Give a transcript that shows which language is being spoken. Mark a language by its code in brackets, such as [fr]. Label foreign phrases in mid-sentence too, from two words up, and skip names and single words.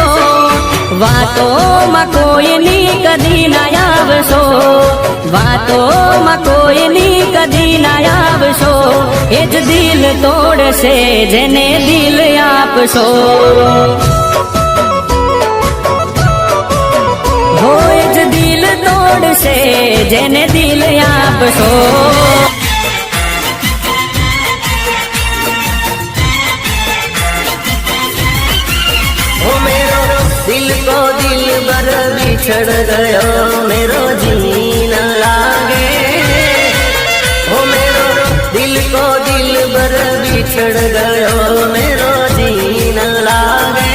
[gu] વાતોમાં કોઈની કદી ના આવશો, વાતોમાં કોઈની કદી ના આવશો. એ જ દિલ તોડશે જેને દિલ આપશો. હો એ જ દિલ તોડશે જેને દિલ આપશો. [hi] दिल को दिल बर बिछड़ गयो मेरो जी न लागे, ओ मेरो दिल को दिल बर बिछड़ गयो मेरो जी न लागे.